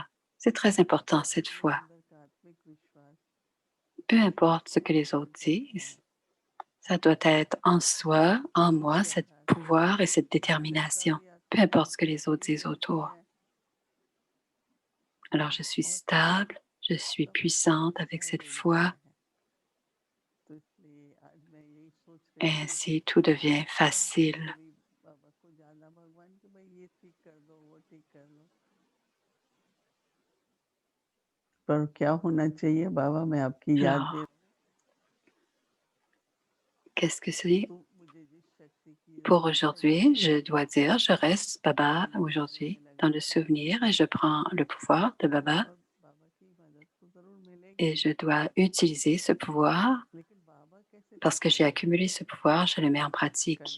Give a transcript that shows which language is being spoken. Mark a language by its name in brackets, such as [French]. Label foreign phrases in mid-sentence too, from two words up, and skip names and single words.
[French] C'est très important, cette foi. Peu importe ce que les autres disent, ça doit être en soi, en moi, ce pouvoir et cette détermination. Peu importe ce que les autres disent autour. Alors, je suis stable, je suis puissante avec cette foi. Et ainsi, tout devient facile. [Hindi] पर क्या होना चाहिए बाबा मैं आपकी याद [French] Alors, [Hindi] दे [French] qu'est-ce que c'est pour aujourd'hui? Je dois dire, je reste Baba aujourd'hui dans le souvenir et je prends le pouvoir de Baba et je dois utiliser ce pouvoir parce que j'ai accumulé ce pouvoir, je le mets en pratique.